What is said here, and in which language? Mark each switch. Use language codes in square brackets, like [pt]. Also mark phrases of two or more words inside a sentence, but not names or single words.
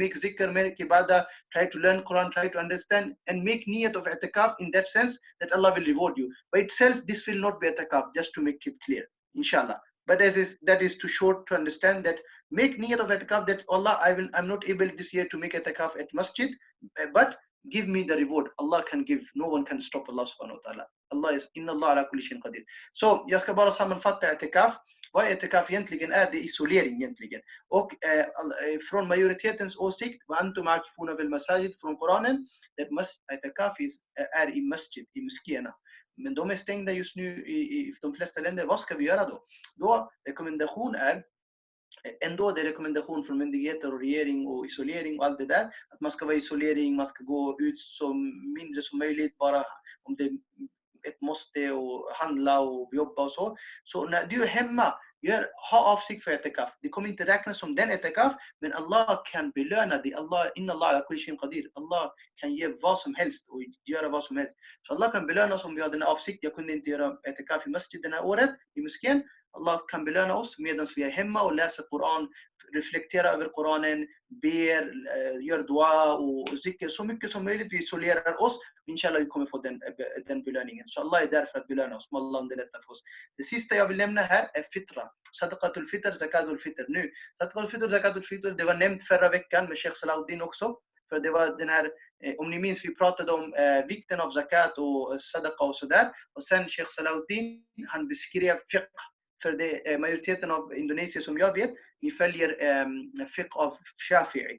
[en] Make zikr, make ibadah, try to learn Quran, try to understand, and make niyat of i'tikaf in that sense that Allah will reward you. By itself, this will not be i'tikaf, just to make it clear, inshallah. But that is too short to understand that. Make niyat of i'tikaf that Allah, I'm not able this year to make i'tikaf at masjid, but give me the reward. Allah can give. No one can stop Allah [ar] سبحانه وتعالى. [en] Allah is [ar] إن الله على كل شيء قدير. [sv] Så jag ska bara sammanfatta i'tikaf. Vad i'tikaf egentligen är, det är isolering egentligen. Och från majoritetens åsikt, [ar] وأنتم عاكفون بالمساجد, [sv] från Koranen, that i'tikaf är i masjid, i moskéerna. Men de är stängda just nu i de flesta länder. Vad ska vi göra då? Då rekommendation är ändå det är rekommendation från myndigheter och regering och isolering och allt det där. Att man ska vara isolering, man ska gå ut så mindre som möjligt, bara om det är ett måste och handla och jobba och så. Så när du är hemma, ha avsikt för i'tikaf. Det kommer inte räknas som den i'tikaf, men Allah kan belöna dig. [ar] إن الله على كل شيء قدير. [sv] Allah kan ge vad som helst och göra vad som helst. Så Allah kan belöna oss om vi har den avsikt. Jag kunde inte göra i'tikaf i masjid den här året, i moskén. Allah kan belöna oss medan vi är hemma och läser Koran, reflekterar över Koranen, ber, gör dua och zikr så mycket som möjligt. Vi isolerar oss. Inshallah vi kommer få den belöningen. Så Allah är där för att belöna oss. Allah underlättar för oss. Det sista jag vill nämna här är fitra. [ar] صدقة الفطر زكاة الفطر. [sv] Nu, [ar] صدقة الفطر زكاة الفطر, [sv] det var nämnt förra veckan med Sheikh Salahuddin också. För det var den här, om ni minns, vi pratade om vikten av zakat och sadaqa och sådär. Och sen Sheikh Salahuddin, han beskrev fiqh. För det majoriteten av Indonesien som jag vet, vi följer fiqh av Shafi'i.